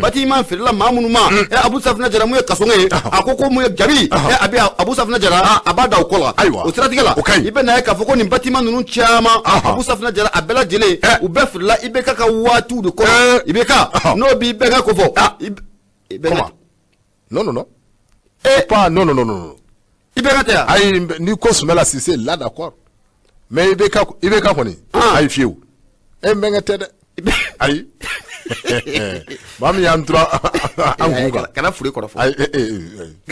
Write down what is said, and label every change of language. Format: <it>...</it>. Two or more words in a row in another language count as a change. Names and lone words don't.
<bm>bâtiment feerela maa minnu ma, Unhun. ɛ, Abu Safinɛ Jara mun ye kasoŋo ye, Ɔhɔn. a ko ko mun ye gabi, Ɔhɔn. ɛ, a bɛ Abu Safinɛ Jara, Ah. a b'a da o kɔ la. Ayiwa. O siratigɛ la, O ka ɲi. i bɛ na ye k'a fɔ ko nin bâtiment ninnu caman, Ɔhɔn. Abu Safinɛ Jara, a bɛɛ lajɛlen, Ɛ. u bɛɛ filila I B K ka waatiw de kɔnɔ. Ɛ. I B K, Ɔhɔn. n'o b'i bɛɛ ka ko fɔ. Ah. I b-, I B K.</bm> <fr>Comment? Non, non, non. Eh. Pas, non, non, non, non, non.</fr> <bm>I B K tɛ yan. Ayi, n bɛ, n'i ko Sumala Sise,</bm> <fr>là, d'accord.</fr> <bm>Mais I B K, I B K kɔni, Ah. ayi fiyewu. E, n bɛnkɛ tɛ dɛ. I B-, Ayi. Maa min y'an tura, an kun kan. Kana furu i kɔrɔ fɔ. Ayi, eh, eh, eh, eh.</bm>